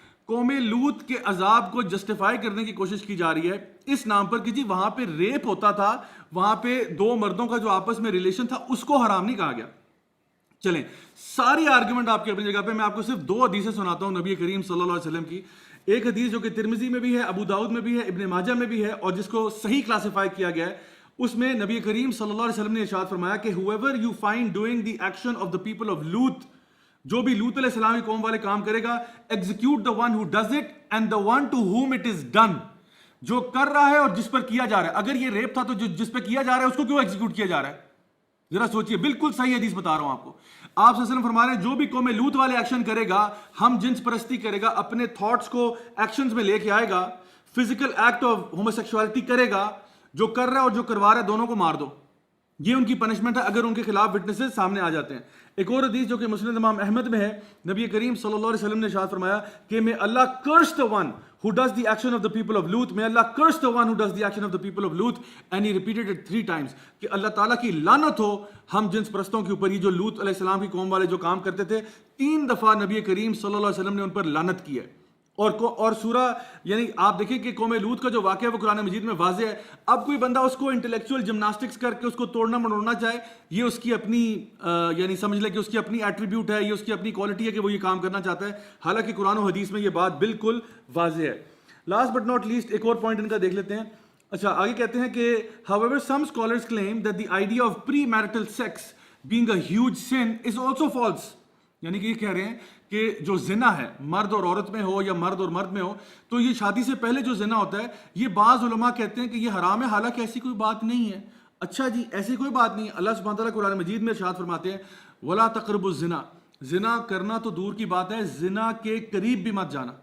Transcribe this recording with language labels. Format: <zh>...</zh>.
<ur>قوم لوط کے عذاب کو جسٹیفائی کرنے کی کوشش کی جا رہی ہے اس نام پر کہ جی وہاں پہ ریپ ہوتا تھا, وہاں پہ دو مردوں کا جو آپس میں ریلیشن تھا اس کو حرام نہیں کہا گیا. چلیں ساری آرگومنٹ آپ کی اپنی جگہ پہ, میں آپ کو صرف 2 حدیثیں سناتا ہوں نبی کریم صلی اللہ علیہ وسلم کی. ایک حدیث جو کہ ترمذی میں بھی ہے, ابو داؤد میں بھی ہے, ابن ماجہ میں بھی ہے, اور جس کو صحیح کلاسیفائی کیا گیا ہے. اس میں نبی کریم صلی اللہ علیہ وسلم نے ارشاد فرمایا کہ</ur> <en>whoever you find doing the action of the people of Lut,</en> <ur>جو بھی لوط علیہ السلام کی قوم والے کام کرے گا,</ur> <en>execute the one who does it and the one to whom it is done.</en> <ur>جو کر رہا ہے اور جس پر کیا جا رہا ہے. اگر یہ ریپ تھا تو جس پہ کیا جا رہا ہے اس کو کیوں ایگزیکیوٹ کیا جا رہا ہے؟ ذرا سوچئے. بالکل صحیح حدیث بتا رہا ہوں آپ کو. آپ صلی اللہ علیہ وسلم فرما رہے ہیں جو بھی قوم لوط والے ایکشن کرے گا, ہم جنس پرستی کرے گا, اپنے تھاٹس کو ایکشنز میں لے کے آئے گا, فزیکل ایکٹ آف ہوموسیکشوالٹی کرے گا, جو کر رہا ہے اور جو کروا رہا ہے دونوں کو مار دو. یہ ان کی پنشمنٹ ہے اگر ان کے خلاف وٹنسز سامنے آ جاتے ہیں. ایک اور حدیث جو کہ مسند امام احمد میں ہے, نبی کریم صلی اللہ علیہ وسلم نے ارشاد فرمایا کہ</ur> <en>may Allah curse the one who does the action of the people of Lut, may Allah curse the one who does the action of the people of Lut, and he repeated it 3 times</en> <ur>کہ اللہ تعالیٰ کی لعنت ہو ہم جنس پرستوں کے اوپر. یہ جو لوط علیہ السلام کی قوم والے جو کام کرتے تھے 3 دفعہ نبی کریم صلی اللہ علیہ وسلم نے ان پر لعنت کی ہے. اور سورہ یعنی آپ دیکھیں کہ قوم لوط کا جو واقعہ ہے وہ قرآن مجید میں واضح ہے. اب کوئی بندہ اس کو انٹلیکچوئل جمناسٹکس کر کے اس کو توڑنا مڑوڑنا چاہے, یہ اس کی اپنی یعنی سمجھ لے کہ اس کی اپنی ایٹریبیوٹ ہے, یہ اس کی اپنی کوالٹی ہے کہ وہ یہ کام کرنا چاہتا ہے, حالانکہ قرآن و حدیث میں یہ بات بالکل واضح ہے.</ur> <en>last but not least</en> <ur>ایک اور پوائنٹ ان کا دیکھ لیتے ہیں. اچھا آگے کہتے ہیں کہ</ur> <en>however some scholars claim that the idea of premarital sex being a huge sin is also false.</en> <ur>یعنی کہ یہ کہہ رہے ہیں کہ جو زنا ہے مرد اور عورت میں ہو یا مرد اور مرد میں ہو تو یہ شادی سے پہلے جو زنا ہوتا ہے یہ بعض علماء کہتے ہیں کہ یہ حرام ہے, حالانکہ ایسی کوئی بات نہیں ہے. اچھا جی ایسی کوئی بات نہیں ہے. اللہ سبحانہ تعالیٰ قرآن مجید میں ارشاد فرماتے ہیں</ur> <ar>وَلَا تَقْرَبُوا الزِّنَا,</ar> <ur>زنا کرنا تو دور کی بات ہے, زنا کے قریب بھی مت جانا.</ur>